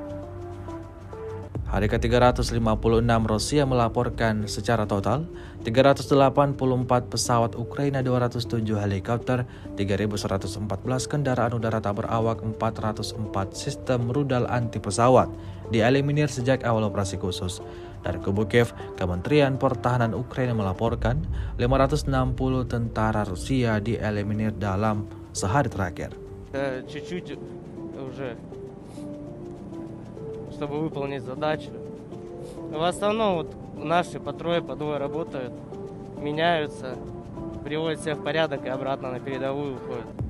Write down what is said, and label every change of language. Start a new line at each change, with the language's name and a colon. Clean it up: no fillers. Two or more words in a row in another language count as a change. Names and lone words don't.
Indonesian: Hari ke-356 Rusia melaporkan secara total 384 pesawat Ukraina, 207 helikopter, 3.114 kendaraan udara tak berawak, 404 sistem rudal anti pesawat dieliminir sejak awal operasi khusus. Dari kubu Kiev, Kementerian Pertahanan Ukraina melaporkan 560 tentara Rusia dieliminir dalam sehari terakhir.
Russian: Чуть-чуть уже, чтобы выполнить задачу. В основном наши по трое, по двое работают, меняются, приводят себя в порядок и обратно на передовую уходят.